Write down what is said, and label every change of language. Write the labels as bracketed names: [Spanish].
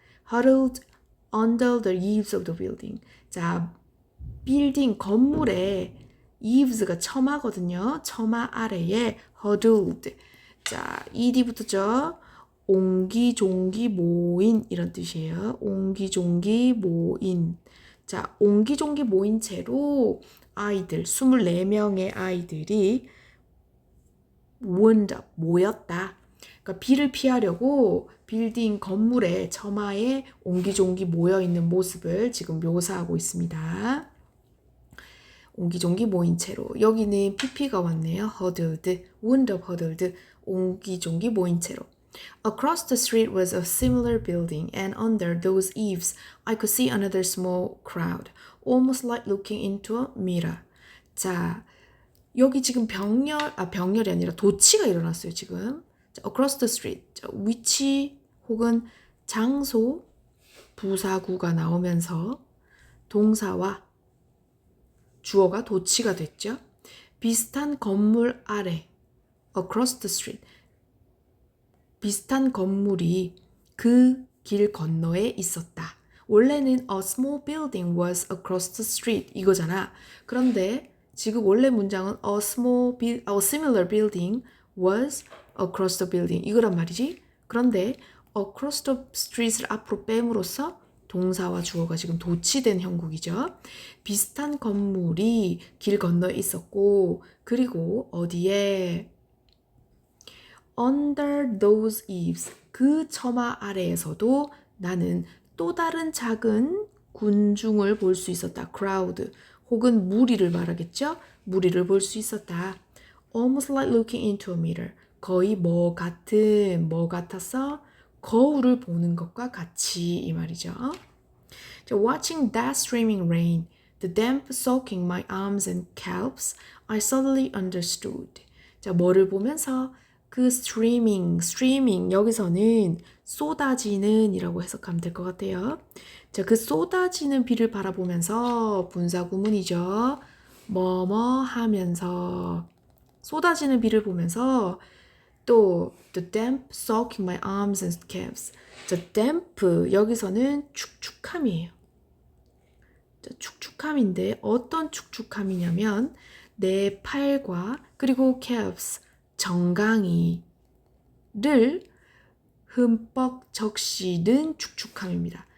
[English] huddled under the eaves of the building. [Korean] 자, 빌딩, 건물의 eaves가 처마거든요. 처마 아래에 huddled. 자, ed 붙었죠. 옹기종기 모인 이런 뜻이에요. 옹기종기 모인. 자, 옹기종기 모인 채로 아이들, 24명의 아이들이 [English] wound up, [Korean] 모였다. 그러니까 비를 피하려고 빌딩 건물의 처마에 옹기종기 모여있는 모습을 지금 묘사하고 있습니다. 옹기종기 모인 채로. 여기는 pp가 왔네요. [English] huddled, wound up huddled, [Korean] 옹기종기 모인 채로. [English] Across the street was a similar building, and under those eaves I could see another small crowd, almost like looking into a mirror. [Korean] 자, 여기 지금 병렬이 아니라 도치가 일어났어요, 지금. [English] 자, across the street. [Korean] 자, 위치 혹은 장소, 부사구가 나오면서 동사와 주어가 도치가 됐죠. 비슷한 건물 아래, [English] across the street. [Korean] 비슷한 건물이 그 길 건너에 있었다. 원래는 [English] a small building was across the street [Korean] 이거잖아. 그런데 지금 원래 문장은 [English] a similar building was across the building [Korean] 이거란 말이지. 그런데 across the street을 앞으로 뺨으로써 동사와 주어가 지금 도치된 형국이죠. 비슷한 건물이 길 건너에 있었고 그리고 어디에 [English] under those eaves [Korean] 그 처마 아래에서도 나는 또 다른 작은 군중을 볼 수 있었다. crowd 혹은 무리를 말하겠죠. 무리를 볼 수 있었다. [English] almost like looking into a mirror [Korean] 거의 뭐 같아서 거울을 보는 것과 같이 이 말이죠. [English] Watching that streaming rain, the damp soaking my arms and calves, I suddenly understood. [Korean] 자, 뭐를 보면서 그 streaming 여기서는 쏟아지는 이라고 해석하면 될 것 같아요. 자, 그 쏟아지는 비를 바라보면서 분사구문이죠. 뭐뭐 하면서 쏟아지는 비를 보면서 또 [English] the damp soaking my arms and calves. [Korean] 자, damp 여기서는 축축함이에요. 자, 축축함인데 어떤 축축함이냐면 내 팔과 그리고 calves 정강이를 흠뻑 적시는 축축함입니다.